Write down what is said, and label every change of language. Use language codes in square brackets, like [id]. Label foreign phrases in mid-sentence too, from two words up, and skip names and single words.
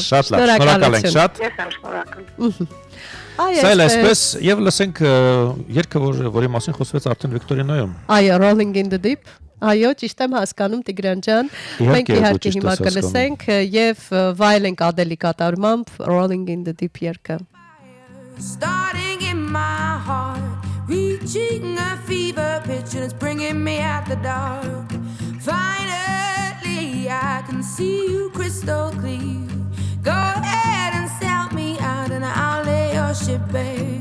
[hy] Շատ լավ, շնորհակալ ենք շատ։ Ես եմ շնորհակալ։ Սա էլ այսպես եւ լսենք երգը, որի մասին խոսվեց արդեն Վիկտորինոյում։ Այո, Rolling in the Deep։ Այո, ճիշտ եմ հասկանում Տիգրան ջան։ Մենք իհարկե հիմա կլսենք եւ վայելենք Ադելի կատարմամբ Rolling in the Deep երգը։ [en] Starting in my heart, reaching a fever pitch, and it's bringing me out the dark. Finally, I can see you crystal clear. Go ahead and sell me out, and I'll lay your ship bare.